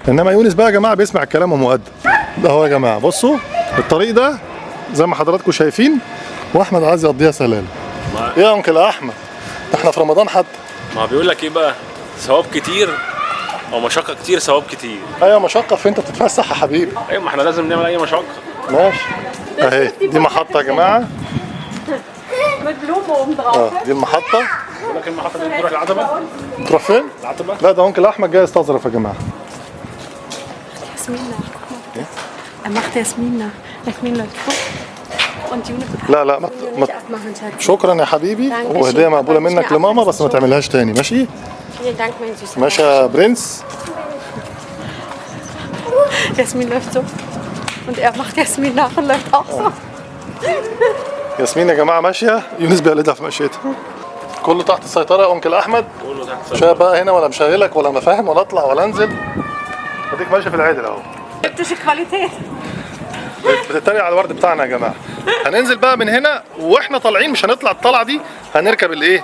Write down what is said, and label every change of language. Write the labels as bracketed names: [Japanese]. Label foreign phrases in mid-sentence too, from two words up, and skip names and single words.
[Arabic] انما يونس بقى يا جماعه بيسمع الكلام ومؤدب. ده هو يا جماعه بصوا الطريق ده زي ما حضراتكم شايفين، واحمد عايز يقضيها سلالم. ايه يا انكل احمد؟ احنا في رمضان حتى. ما بيقول لك ايه بقى؟ ثواب كتير او مشقه كتير ثواب كتير. ايوه مشقه في انت بتتفسح يا حبيبي. ايوه ما احنا لازم نعمل اي مشقه. ماشي. اهي دي محطه يا جماعه. [German] Mit Blumen oben drauf. [Arabic] دي المحطه. لكن المحطة دي بتروح العتبة؟ تروح فين؟ العتبة؟ لا ده أنكل أحمد جاي يستظرف يا جماعة. [German] Jasmina, guck mal. Er macht Jasmina. Jasmina, guck. Und Juni wird [Arabic] لا لا [German] nicht abmachen, Schatz. [Arabic] شكرا يا حبيبي، وهدية مقبولة منك لماما بس ما تعملهاش تاني، ماشي؟ [German] Vielen Dank, mein Süßer. [Arabic] ماشي يا برنس. [German] Jasmin läuft so. Und er macht Jasmin nach und läuft auch so. [Arabic] ياسمين يا جماعة ماشية، يونس بيقلدها في مشيتها. كله تحت السيطرة يا أنكل أحمد. كله تحت مش بقى هنا ولا مشغلك ولا مفاهم ولا أطلع ولا أنزل. أديك ماشي في العدل أهو. [German] Optische Qualität. [Arabic] بتتريق على الورد بتاعنا يا جماعة. هننزل بقى من هنا واحنا طالعين، مش هنطلع الطلعة دي، هنركب الايه؟